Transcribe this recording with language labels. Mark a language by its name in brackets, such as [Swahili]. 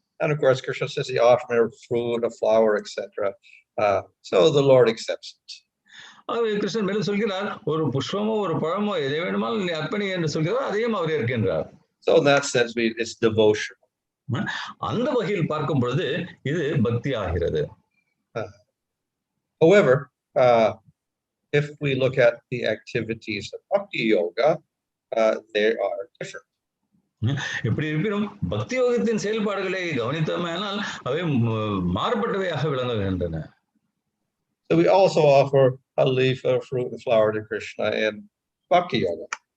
[English] And of course, Krishna says he offers me a fruit, a flower, etc. So the Lord accepts it. [Tamil] ஆகவே கிருஷ்ணன் மேலும் சொல்கிறார், ஒரு புஷ்பமோ ஒரு பழமோ எதை வேணுமாலும் நீ அர்ப்பணி என்று சொல்கிறார், அதையும் அவர் ஏற்கின்றார். [English] So in that sense, it's devotional. [Tamil] அந்த வகையில் பார்க்கும் பொழுது இது பக்தி ஆகிறது. [English] However, if we look at the activities of bhakti yoga, they are different. [Tamil] இப்படி இருப்பினும் பக்தி யோகத்தின் செயல்பாடுகளை கவனித்தோமானால் அவை மாறுபட்டவையாக விளங்குகின்றன. [English] So we also offer a leaf, a fruit, and flower to Krishna in bhakti yoga.